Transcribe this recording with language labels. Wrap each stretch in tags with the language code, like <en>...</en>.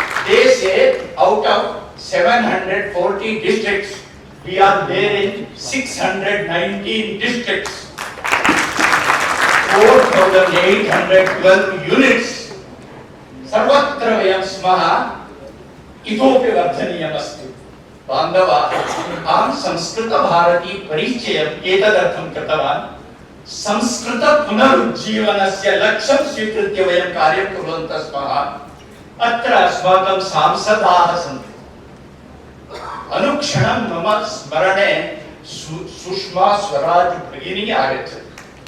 <en>देशे out of 740 districts, we are there in 619 districts, 4,812 units.</en> <sa>सर्वत्र वयं स्मः, इतोपि वर्धनीयमस्ति। बान्धवाः, अहं संस्कृतभारती परिचयम् एतदर्थं कृतवान्। संस्कृत पुनरुज्जीवनस्य लक्ष्यं स्वीकृत्य वयं कार्यं कुर्वन्तः स्मः। अत्र अस्माकं सांसदाः सन्ति। अनुक्षणं मम स्मरणे सुषमा स्वराज भगिनी आगच्छति।</sa>